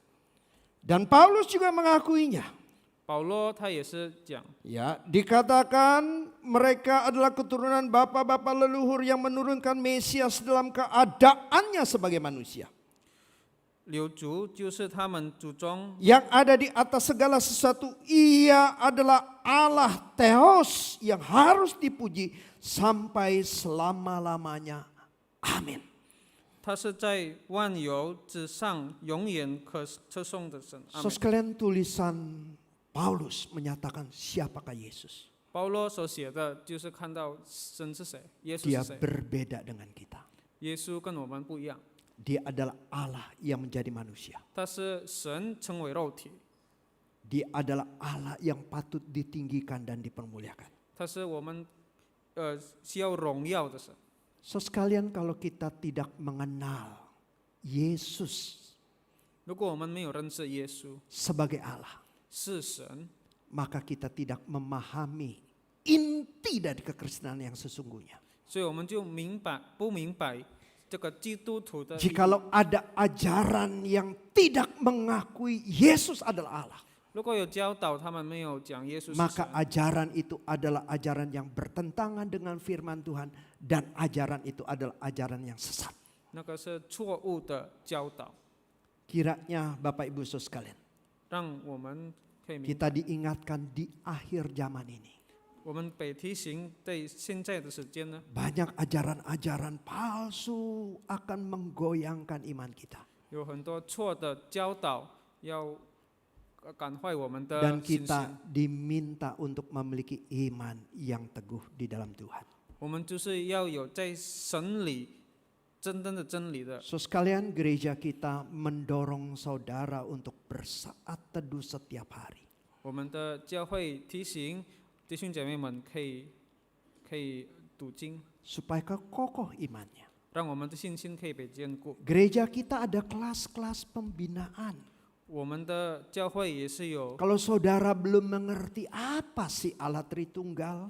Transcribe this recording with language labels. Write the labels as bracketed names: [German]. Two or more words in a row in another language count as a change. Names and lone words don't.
[Indonesian] Dan Paulus juga mengakuinya. [Chinese] 保罗他也是讲， [Indonesian] Ya, dikatakan mereka adalah keturunan bapak-bapak leluhur yang menurunkan Mesias dalam keadaannya sebagai manusia. [Chinese] 流族就是他们祖宗 [Indonesian] Yang ada di atas segala sesuatu, ia adalah Allah Theos yang harus dipuji sampai selama-lamanya. Amin. [Chinese] 他是在万有之上永远可称颂的神。阿 [Indonesian] So [Chinese] 门。 [Indonesian] sekalian tulisan Paulus menyatakan siapakah Yesus. [Chinese] 保罗所写的就是看到神是谁，耶稣 [Indonesian] Dia [Chinese] 是谁。 [Indonesian] berbeda dengan kita. [Chinese] 耶稣跟我们不一样， [Indonesian] Dia adalah Allah yang menjadi manusia. [Chinese] 他是神成为肉体， [Indonesian] Dia adalah Allah yang patut ditinggikan dan dipermuliakan. [Chinese] 他是我们需要荣耀的神。 [Indonesian] So sekalian kalau kita tidak mengenal Yesus [Chinese] 如果我们没有认识耶稣 [Indonesian] sebagai Allah, [Chinese] 是神， [Indonesian] maka kita tidak memahami inti dari kekristenan yang sesungguhnya. [Chinese] 所以我们就不明白这个基督徒的意义。 [Indonesian] Jikalau ada ajaran yang tidak mengakui Yesus adalah Allah, [Chinese] 如果有教导他们没有讲耶稣是 [Indonesian] maka [Chinese] 神， [Indonesian] ajaran itu adalah ajaran yang bertentangan dengan firman Tuhan dan ajaran itu adalah ajaran yang sesat. [Chinese] 那个是错误的教导， [Indonesian] Kiranya Bapak Ibu Saudara sekalian, [Chinese] 让我们可以明白。 [Indonesian] kita diingatkan di akhir zaman ini. [Chinese] 我们被提醒，在现在的时间呢， [Indonesian] Banyak ajaran-ajaran palsu akan menggoyangkan iman kita. [Chinese] 有很多错的教导要感坏我们的 [Indonesian] Dan [Chinese] 信 [Indonesian] kita [Chinese] 心。 [Indonesian] diminta untuk memiliki iman yang teguh di dalam Tuhan. [Chinese] 我们就是要有在神里真正的真理的。 [Indonesian] So sekalian gereja kita mendorong saudara untuk bersaat teduh setiap hari. [Chinese] 我们的教会提醒弟兄姐妹们可以读经， [Indonesian] Supaya kokoh imannya. [Chinese] 让我们的信心可以被坚固。 [Indonesian] Gereja kita ada kelas-kelas pembinaan. [Chinese] 我们的教会也是有 [Indonesian] Kalau saudara belum mengerti apa sih Allah Tritunggal,